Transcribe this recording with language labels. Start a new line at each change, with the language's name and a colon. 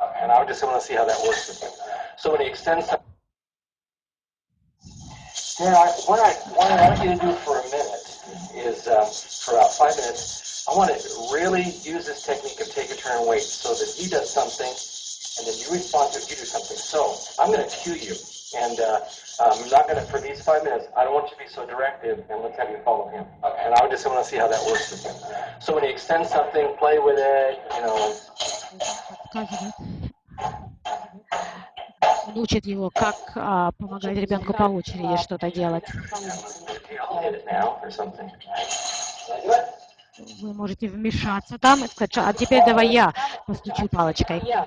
English: And I just want to see how that works with you. So when he extends some, yeah, what I want you to do for a minute is, for about 5 minutes, I want to really use this technique of take a turn and wait, so that he does something, and then you respond to it, you do something. So I'm going to cue you, And I'm not going to, for these 5 minutes, I don't want you to be so directive, and let's have you follow him. And I just want to see how that works with him. So when he extends something, play with it, you know.
Russian: Он учит его, как помогать ребенку по очереди что-то делать.
English: Okay, I'll hit it now or something.
Russian: Вы можете вмешаться там и сказать, а теперь давай я постучу палочкой.